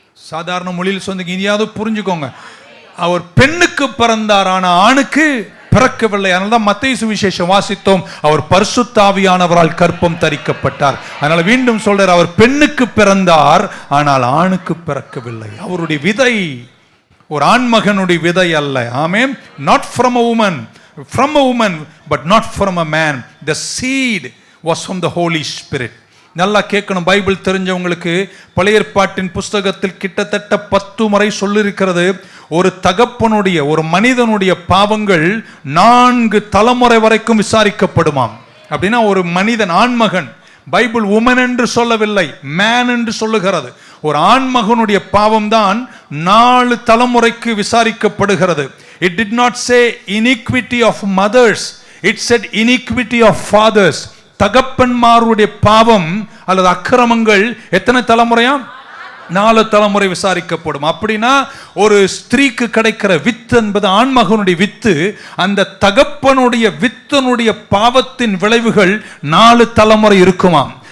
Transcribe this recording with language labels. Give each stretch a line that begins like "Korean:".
Tamil: சாதாரண மொழியில் சொந்தீங்க, இனியாவது புரிஞ்சுக்கோங்க. அவர் பெண்ணுக்கு பிறந்தார் ஆனா ஆணுக்கு பிறக்கவில்லை. அதனால்தான் மத்தேயு சுவிசேஷம் வாசித்தோம், அவர் பரிசுத்த ஆவியானவரால் கற்பம் தரிக்கப்பட்டார். அதனால மீண்டும் சொல்றார், அவர் பெண்ணுக்கு பிறந்தார் ஆனால் ஆணுக்கு பிறக்கவில்லை. அவருடைய விதை ஒரு ஆண்மகனுடைய விதை அல்ல. ஆமென்.
English: not from a woman, from a woman but not from a man. the seed was from the Holy Spirit.
Tamil: நல்லா கேட்கணும். பைபிள் தெரிஞ்சவங்களுக்கு பழைய ஏற்பாட்டின் புஸ்தகத்தில் கிட்டத்தட்ட 10 முறை சொல்லியிருக்கிறது, ஒரு தகப்பனுடைய ஒரு மனிதனுடைய பாவங்கள் 4 தலைமுறை வரைக்கும் விசாரிக்கப்படுமாம். அப்படின்னா ஒரு மனிதன் ஆண்மகன், பைபிள் உமன் என்று சொல்லவில்லை, மேன் என்று சொல்லுகிறது. ஒரு ஆண்மகனுடைய பாவம் தான் 4 தலைமுறைக்கு விசாரிக்கப்படுகிறது.
English: It did not say iniquity of mothers. It said iniquity of fathers.
Tamil: தகப்பன்மாருடைய பாவம் அல்லது அக்கிரமங்கள் எத்தனை தலைமுறையா? 4 தலைமுறை விசாரிக்கப்படும். அப்படின்னா ஒரு ஸ்திரீக்கு கிடைக்கிற வித்து என்பது ஆண்மகனுடைய வித்து. அந்த தகப்பனுடைய வித்தனுடைய பாவத்தின் விளைவுகள் 4 தலைமுறை இருக்குமாம்.